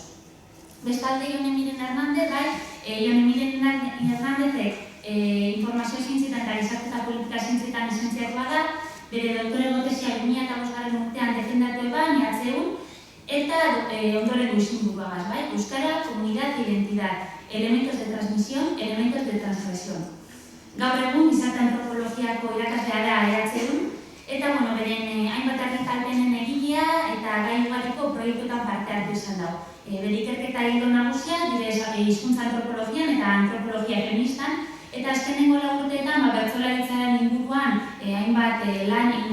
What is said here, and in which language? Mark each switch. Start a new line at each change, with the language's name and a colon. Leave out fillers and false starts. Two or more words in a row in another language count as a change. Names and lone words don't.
Basque: Bestalde, Jon Emilien Hernández, Jon Emilien Hernándezek informazio zientzietan eta gizarte eta politika zientzietan lizentziatua da, bere doktorego tesia 2005 urtean defendatu eban, IHU, eta ondorengo izenburuagaz, Euskara,
Spanish: comunidad e identidad, elementos de transmisión, elementos de transgresión.
Basque: Gaur egun, gizarte antropologiako irakaslea da IHU, eta beren hainbat argitalpenen egilea eta gai ugariko proiektuetan parte hartu izan dago. Bere ikerketa ildo nagusia, hizkuntza antropologian eta antropologia feministan, eta azkenengo urteetan bertsolaritzaren inguruan hainbat lan hildakoa da.